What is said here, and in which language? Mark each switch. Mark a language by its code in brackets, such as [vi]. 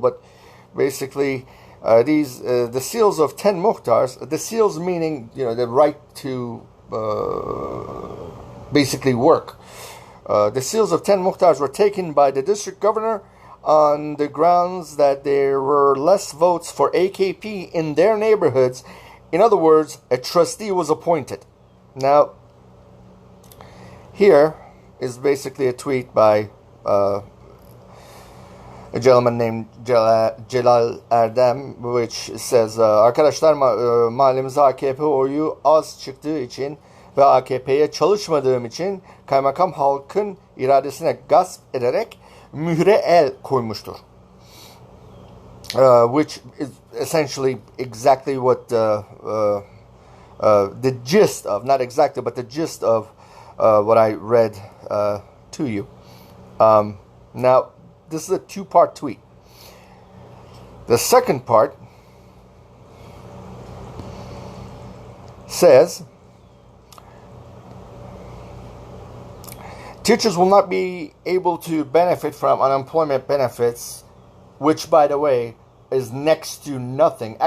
[en] But basically, the seals of 10 muhtars, the seals meaning the right to basically work. The seals of 10 muhtars were taken by the district governor on the grounds that there were less votes for AKP in their neighborhoods. In other words, a trustee was appointed. Now, here is basically a tweet by a gentleman named Celal Erdem, which says, [tr] Arkadaşlar, mahallemize AKP oyu az çıktığı için ve AKP'ye çalışmadığım için kaymakam halkın iradesine gasp ederek mühre el koymuştur. [en] Which is essentially exactly what the gist of, not exactly, but the gist of what I read to you. Now, this is a two-part tweet. The second part says, teachers will not be able to benefit from unemployment benefits, which, by the way, is next to nothing.